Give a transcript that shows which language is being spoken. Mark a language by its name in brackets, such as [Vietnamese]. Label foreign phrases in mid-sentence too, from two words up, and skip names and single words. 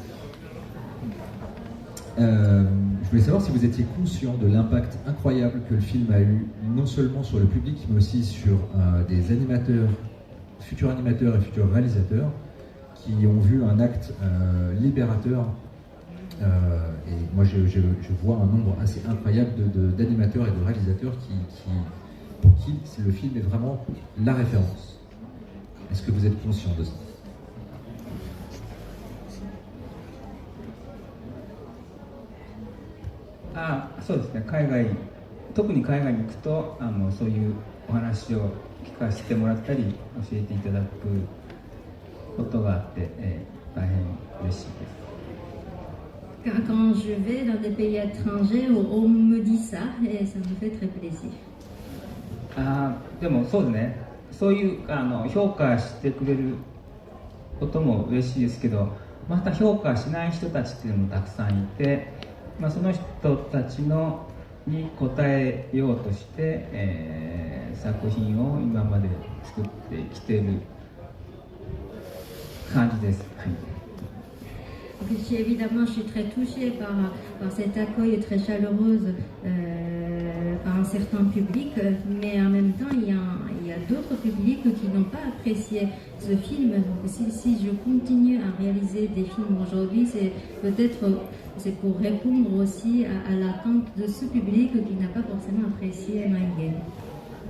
[French] Je voulais savoir si vous étiez conscient de l'impact incroyable que le film a eu, non seulement sur le public, mais aussi sur des animateurs, futurs animateurs et futurs réalisateurs, qui ont vu un acte libérateur. Et moi, je vois un nombre assez incroyable d'animateurs et de réalisateurs pour qui le film est vraiment la référence. Est-ce que vous êtes conscient de ça? [Japanese] Ah, そうですね。特に海外に行くとそういうお話を聞かせてもらったり教えていただくことがあって、大変嬉しいです。 [French] Quand je vais dans des pays étrangers, on me dit ça et ça me fait très plaisir. [Japanese] でもそうですね。そういう評価してくれることも嬉しいですけど、また評価しない人たちっていうのもたくさんいて、その人たちに応えようとして、作品を今まで作ってきている感じです。はい。 [French] Évidemment, je suis très touchée par cet accueil très chaleureux par un certain public, mais en même temps, il y a d'autres publics qui n'ont pas apprécié ce film. Donc, si je continue à réaliser des films aujourd'hui, c'est pour répondre aussi à l'attente de ce public qui n'a pas forcément apprécié Mind Game.